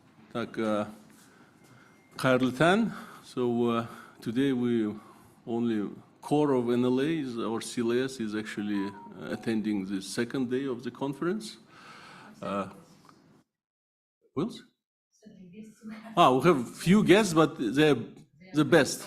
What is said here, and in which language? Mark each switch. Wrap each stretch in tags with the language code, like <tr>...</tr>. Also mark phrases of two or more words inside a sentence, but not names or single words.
<kk>Так, қайырлы таң.</kk> <en>So today we only core of NLA is our CLS is actually attending the second day of the conference. Who else? We have few guests, but they're the best.</en>